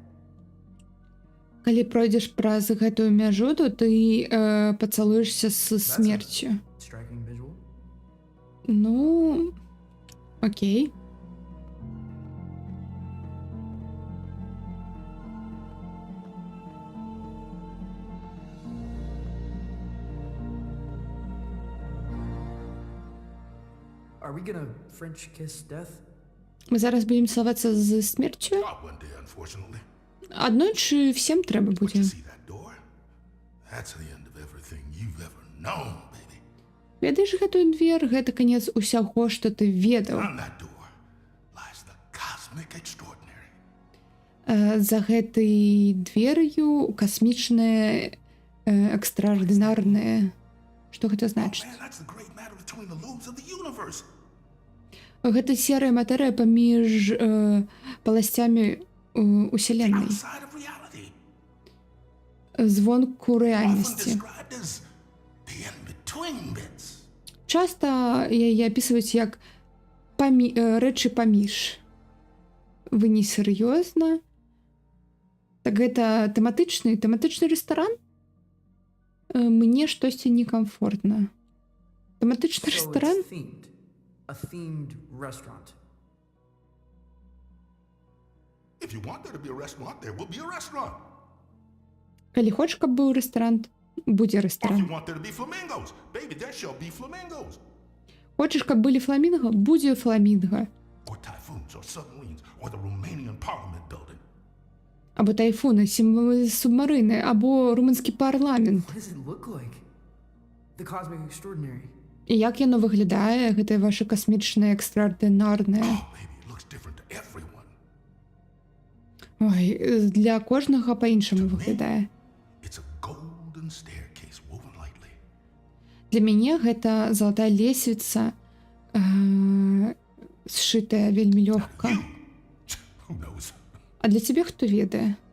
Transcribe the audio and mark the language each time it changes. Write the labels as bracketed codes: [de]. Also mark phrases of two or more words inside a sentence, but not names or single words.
[be] Калі пройдзеш праз гэтую мяжу, то ты пацалуешся з смерцю. [en] Striking visual. [be] Ну, окей. [en] Are we gonna French kiss death? [uk] Мы зараз будем цілуватися з смерцю? [en] Not one day, unfortunately. [uk] Одночі всім треба буде. [en] See that door? That's the end of everything you've ever known, baby. [be] Ведаеш гэтую двер? Гэта канец усяго, што ты ведаў. [en] On that door lies the cosmic extraordinary. [be] За гэтай двер'ю касмічнае экстраординарнае. Што гэта значыць? [en] Man, that's the great matter between the loops of the universe. [be] Гэта серая матэрыя паміж паласцямі уселеннай. [en] Outside of reality. [be] Звонку [en] Often [be] рэальнасці. [en] described as the in-between bits. [be] Часта яе апісваюць як рэчы паміж. Вы не сур'ёзна? Так гэта тэматычны рэстаран? Мне штосьці некамфортна. Тэматычны рэстаран? [en] A themed restaurant. If you want there to be a restaurant, there will be a restaurant. [be] Калі хочаш, каб быў рэстаран, будзе [en] Or if you [be] рэстаран. [en] want there to be flamingos, baby, there shall be flamingos. [be] Хочаш, каб былі фламінга, будзе фламінга. [en] Or typhoons, or submarines, or the Romanian Parliament building. [be] Або тайфуны, субмарыны, або румынскі парламент. [en] What does it look like? The cosmic extraordinary. [be] І як яно выглядае, гэтае ваше касмічнае экстраордынарнае? [en] Oh, baby, it looks different to everyone. [be] Ой, для кожнага па-іншаму выглядае. [en] It's a golden staircase woven lightly. [be] Для мяне гэта залатая лесвіца, сшытая вельмі лёгка. [en] Who knows? [be] А для цябе хто ведае?